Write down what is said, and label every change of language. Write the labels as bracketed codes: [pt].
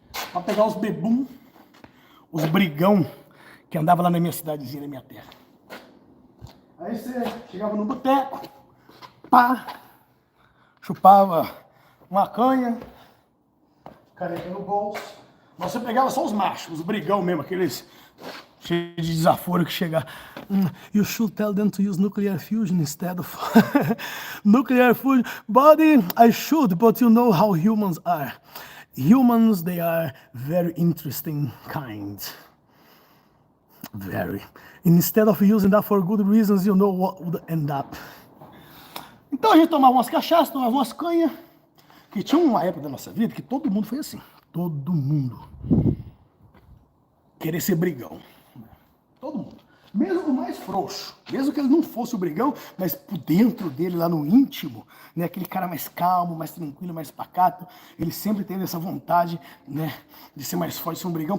[pt] Pra pegar os bebum, os brigão que andava lá na minha cidadezinha, na minha terra. Aí você chegava no boteco, pá, chupava uma canha, caneta no bolso. Mas você pegava só os machos, os brigão mesmo, aqueles cheios de desaforo que chegam. [en] You should tell them to use nuclear fusion instead of nuclear fusion. Buddy, I should, but you know how humans are. Humans, they are very interesting kind. Very. Instead of using that for good reasons, you know what would end up. [pt] Então a gente tomava umas cachaças, tomava umas canhas, que tinha uma época da nossa vida que todo mundo foi assim. Todo mundo. Querer ser brigão. Todo mundo. Mesmo o mais frouxo. Mesmo que ele não fosse o brigão, mas por dentro dele, lá no íntimo, né, aquele cara mais calmo, mais tranquilo, mais pacato, ele sempre teve essa vontade, né, de ser mais forte, ser um brigão.